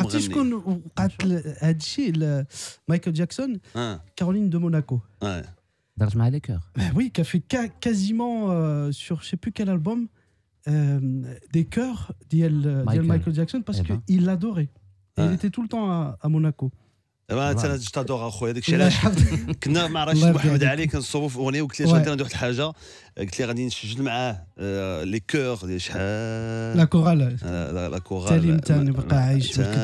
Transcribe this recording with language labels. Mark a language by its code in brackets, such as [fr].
[ar] عرفتي شكون وقعت هذا الشيء مايكل جاكسون كارولين دو موناكو. درت مع [fr] لي كور. Oui, qui a fait quasiment sur je sais plus quel album des chœurs de Michael Jackson parce qu'il l'adorait. Il était tout le temps à Monaco. [ar] انا تادور اخويا داكشي علاش كنا مع رشيد محمد علي كنصوبوا في اغنيه وقلت ليه غادي ندير واحد الحاجه قلت ليه غادي نسجل معاه [fr] لي كور [ar] ديال شحال [fr] لا كورال لا كورال [ar] تالي متى نبقى عايش بالكذوب